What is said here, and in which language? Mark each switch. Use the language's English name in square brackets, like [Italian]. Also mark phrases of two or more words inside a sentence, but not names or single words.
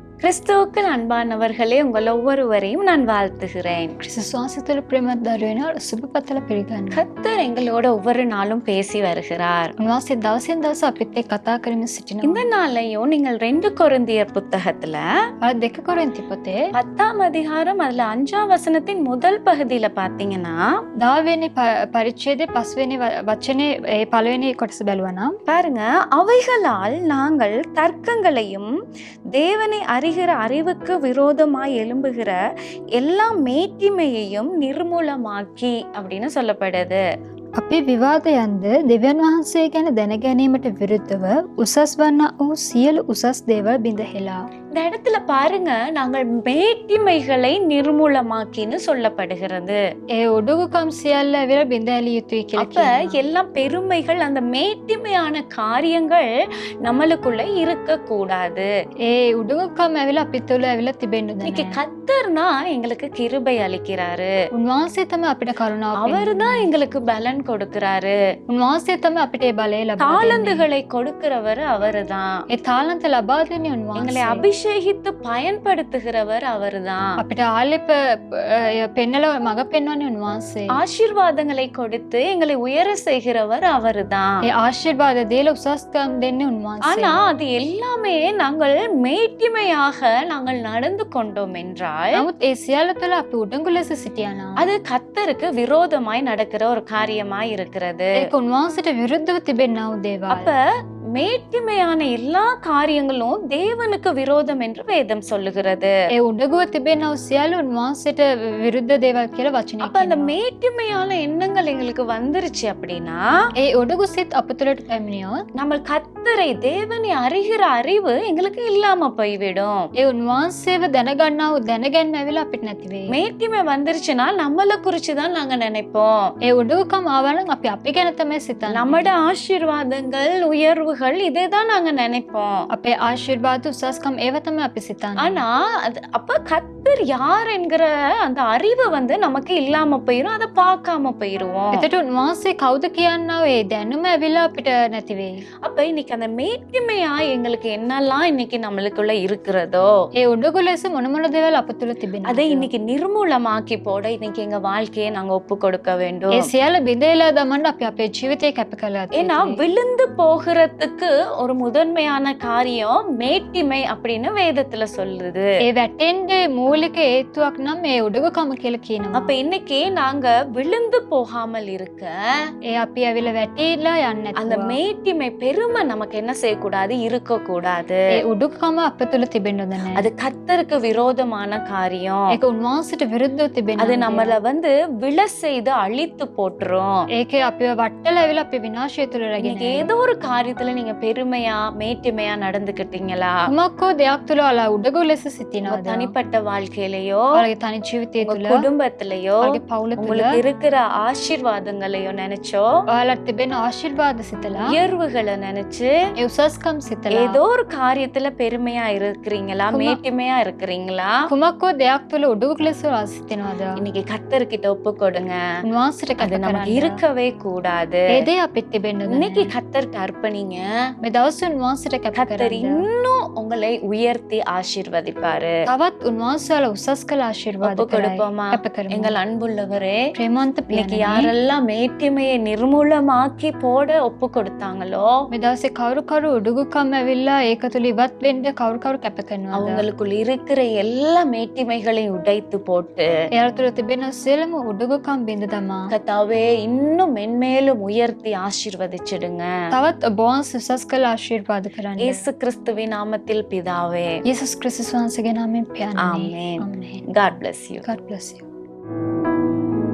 [Tamil] கிறிஸ்துவுக்குள் அன்பானவர்களே, உங்கள் ஒவ்வொருவரையும் நான் வாழ்த்துகிறேன். [Sinhala] ක්‍රිස්තුස්වාසිතුල ප්‍රේමත් දරුවෙන සුබපතල පිළිගන්න. [Tamil] கர்த்தர் எங்களோட ஒவ்வொரு நாளும் பேசி வருகிறார். [Sinhala] උන්වහන්සේ දවසින් දවස අපිත් එක්ක කතා කරමින් සිටිනවා. [Tamil] இந்த நாளையும் நீங்கள் 2 கொரிந்தியர் புத்தகத்துல [Sinhala] අර 2 කොරින්ති පොතේ [Tamil] 10ஆம் அதிகாரம் அதுல 5ஆம் வசனத்தின் முதல் பகுதியில பாத்தீங்கன்னா [Sinhala] 10 වෙනි පරිච්ඡේදයේ 5 වෙනි වචනේ පළවෙනි කොටස බැලුවා නම් [Tamil] பாருங்க, அவைகளால் நாங்கள் தர்க்கங்களையும் தேவனை அறிகிற அறிவுக்கு விரோதமாய் எழும்புகிற எல்லா மேட்டிமையையும் நிர்மூலமாக்கி அப்படின்னு சொல்லப்படுது. [Sinhala] අපේ විවාදයන්ද දෙවියන් වහන්සේ ගැන දැනගැනීමට විරුද්ධව උසස් වන්නා වූ සියලු උසස් දේවල් බිඳහෙලා. [Tamil] இந்த இடத்துல பாருங்க, நாங்கள் மேட்டிமைகளை நிர்மூலமாக்கின்னு சொல்லப்படுகிறது. [Sinhala] ඒ උඩුගුකම් සියල්ල ඇවිල්ලා බිඳ ඇලිය යුතුයි කියලා [Tamil] அப்ப [Sinhala] කියනවා. [Tamil] எல்லா பெருமைகள், அந்த மேட்டிமையான காரியங்கள் நம்மளுக்குள்ள இருக்க கூடாது. [Sinhala] ඒ උඩුගුකම් ඇවිල්ලා අපිට තුළ ඇවිල්ලා තිබෙන්න [Tamil] இன்னைக்கு [Sinhala] ඕනේ. [Tamil] கர்த்தர்னா எங்களுக்கு கிருபை அளிக்கிறாரு. [Sinhala] උන්වහන්සේ තමයි අපිට කරුණාව [Tamil] அவர்தான் எங்களுக்கு பலன் கொடுக்கிறாரு. [Sinhala] උන්වහන්සේ තමයි අපිට ඒ බලය ලබා දෙන්නේ. [Tamil] தாளந்துகளை கொடுக்கிறவர் அவர்தான். [Sinhala] ඒ තාලන්ත ලබා දෙන්නේ [Tamil] எங்களை [Sinhala] උන්වහන්සේ. [Tamil] அபிஷேகித்து பயன்படுத்துகிறவர் அவர்தான். [Sinhala] අපිට ආලෙප පෙන්නල මඟ පෙන්වන්නේ උන්වහන්සේ. [Tamil] ஆசீர்வாதங்களை கொடுத்து எங்களை உயர செய்கிறவர் அவர்தான். [Sinhala] ඒ ආශිර්වාද දීලා උසස්කම් දෙන්නේ උන්වහන්සේ. [Tamil] ஆனா அது எல்லாமே நாங்கள் மேட்டிமையாக நாங்கள் நடந்து கொண்டோம் என்றால் [Sinhala] නමුත් ඒ සියල්ල තුළ අපි උඩඟු ලෙස සිටියා නම් [Tamil] அது கர்த்தருக்கு விரோதமாய் நடக்கிற ஒரு காரியமாய் இருக்கிறது. [Sinhala] ඒක උන්වහන්සේට විරුද්ධව තිබෙනා වූ දේවල්. [Tamil] அப்ப மேட்டிமையான எல்லா காரியங்களும் தேவனுக்கு விரோதம் என்று வேதம் சொல்லுகிறது. [Sinhala] ඒ උඩඟුව තිබෙනා වූ සියල්ල උන්වහන්සේට විරුද්ධ දේවල් කියලා වචනේ [Tamil] அப்ப அந்த [Sinhala] කියනවා. [Tamil] மேட்டிமையான எண்ணங்கள் எங்களுக்கு வந்துருச்சு அப்படின்னா [Sinhala] ඒ උඩඟු සිත් අප තුළට පැමිණියොත් [Tamil] நம்ம கர்த்தரை, தேவனை அறிகிற அறிவு எங்களுக்கு இல்லாம போய்விடும். [Sinhala] ඒ උන්වහන්සේව දැනගන්නා වූ දැනගැන්ම ඇවිල්ලා අපිට නැති වෙයි. [Tamil] மேட்டிமை வந்துருச்சுன்னா நம்மள குறிச்சுதான் நாங்க நினைப்போம். [Sinhala] ඒ උඩඟුකම් ආවා නම් අපි අපි ගැන තමයි සිතන්නේ. [Tamil] நம்மட ஆசீர்வாதங்கள், உயர்வுகள் இதேதான் நாங்க நினைப்போம். [Sinhala] අපේ ආශිර්වාද උසස්කම් ඒව තමයි අපි සිතන්නේ. [Tamil] ஆனா அப்ப கர்த்தர் யார் என்கிற அந்த அறிவு நமக்கு இல்லாம போயிரும். அதை பார்க்காம போயிருவோம். [Sinhala] එතකොට උන්වහන්සේ කවුද කියන්නා ඒ දැනුම ඇවිල්ලා අපිට නැති වෙයි. [Tamil] அப்ப இன்னைக்கு அந்த மேட்டிமையா எங்களுக்கு என்னெல்லாம் இன்னைக்கு நம்மளுக்குள்ள இருக்கிறதோ [Sinhala] ඒ උඩඟු ලෙස මොන මොන දේවල් අප තුළ [Tamil] அதை [Sinhala] තිබෙනවද? [Tamil] இன்னைக்கு நிர்மூலமாக்கி போட இன்னைக்கு எங்க வாழ்க்கையை நாங்க ஒப்பு கொடுக்க வேண்டும். [Sinhala] ඒ සියල්ල බිඳේලා දමන්න අපි අපේ ජීවිතය කැප කළා. [Tamil] ஏன்னா விழுந்து போகிறதுக்கு ஒரு முதன்மையான காரியம் மேட்டிமை அப்படின்னு வேதத்துல சொல்லுது. [Sinhala] ඒ වැටෙන්නේ මූලික හේතුවක් නම් මේ උඩඟුකම කියලා කියනවා. [Tamil] அப்ப இன்னைக்கு நாங்க விழுந்து போகாமல் இருக்க [Sinhala] ඒ අපි ඇවිල්ලා වැටිලා යන්නේ [Tamil] அந்த [Sinhala] නැතුව [Tamil] மேட்டிமை, பெருமை நமக்கு என்ன செய்யக்கூடாது, இருக்க கூடாது. [Sinhala] ඒ උඩඟුකම අප තුළ තිබෙන්න ඕනේ නැහැ. [Tamil] அது கர்த்தருக்கு விரோதமான காரியம். [Sinhala] ඒක උන්වහන්සේට විරුද්ධව තිබෙන [Tamil] அது நம்மள விழ செய்து அழித்து போட்டுரும். [Sinhala] ඒකේ අපිව වට්ටලා ඇවිල්ලා අපි විනාශය තුළ රැගෙන [Tamil] இன்னைக்கு ஏதோ ஒரு காரியத்துல நீங்க பெருமையா, மேட்டிமையா நடந்துக்கிட்டீங்களா? [Sinhala] කුමක්කෝ දෙයක් තුළ ඔයාලා උඩඟු ලෙස [Tamil] உங்க [Sinhala] සිටිනවද? [Tamil] தனிப்பட்ட வாழ்க்கையிலயோ, [Sinhala] ඔයාලගේ තනි ජීවිතය [Tamil] உங்க [Sinhala] තුළ [Tamil] குடும்பத்திலயோ, [Sinhala] ඔයාලගේ පවුල තුළ [Tamil] உங்களுக்கு இருக்கிற ஆசீர்வாதங்களையோ நினைச்சோ, [Sinhala] ඔයාලට තිබෙන ආශිර්වාද සිතලා [Tamil] உயர்வுகளை நினைச்சு [Sinhala] ඒ උසස්කම් සිතලා [Tamil] ஏதோ ஒரு காரியத்துல பெருமையா இருக்கிறீங்களா, மேட்டிமையா இருக்கிறீங்களா? [Sinhala] කුමක්කෝ දෙයක් තුළ උඩඟු ලෙස ඔයාලා සිටිනවද? [Tamil] இன்னைக்கு கர்த்தர்கிட்ட ஒப்பு கொடுங்க. [Sinhala] උන්වහන්සේට [Tamil] அது [Sinhala] කතා [Tamil] நமக்கு [Sinhala] කරන්න. [Tamil] இருக்கவே கூடாது. [Sinhala] ඒ දේ අපිට තිබෙන්න ඕනේ. [Tamil] இன்னைக்கு கர்த்தர்கிட்ட அர்ப்பணிங்க. [Sinhala] මේ දවස් උන්වහන්සේට කැප [Tamil] கர்த்தர் [Sinhala] කරන්න. [Tamil] இன்னும் உங்களை உயர்த்தி ஆசீர்வதிப்பாரு. [Sinhala] තවත් උන්වහන්සේලා උසස් කළ ආශිර්වාද [Tamil] ஒப்பு [Sinhala] කරයි. [Tamil] கொடுப்போமா? [Sinhala] කැප කරමු. [Tamil] எங்கள் அன்புள்ளவரே, [Sinhala] ප්‍රේමවන්ත [Tamil] இன்னைக்கு [Sinhala] පියාණනි, [Tamil] யாரெல்லாம் மேட்டிமையை நிர்மூலமாக்கி போட ஒப்பு கொடுத்தாங்களோ [Sinhala] මේ දවසේ කවුරු කවුරු උඩඟුකම් ඇවිල්ලා ඒක තුළ ඉවත් වෙන්න කවුරු කවුරු කැප කරනවද? [Tamil] அவங்களுக்குள் இருக்கிற எல்லா மேட்டிமைகளையும் உடைத்து போட்டு [Sinhala] එයාලා තුළ තිබෙන සියලුම උඩඟුකම් බිඳ දමා [Tamil] கர்த்தாவே இன்னும் மென்மேலும் உயர்த்தி ஆசீர்வதிச்சிடுங்க. [Sinhala] තවත් ඔබ වහන්සේ උසස් කළ ආශිර්වාද කරන්න. [Tamil] இயேசு கிறிஸ்துவின் நாமத்தில் பிதாவே, [Sinhala] යේසුස් ක්‍රිස්තුස් වහන්සේගේ නාමයෙන් පියාණනි. [Tamil] ஆமென். [Sinhala] ආමේන්. [English] God bless you. God bless you.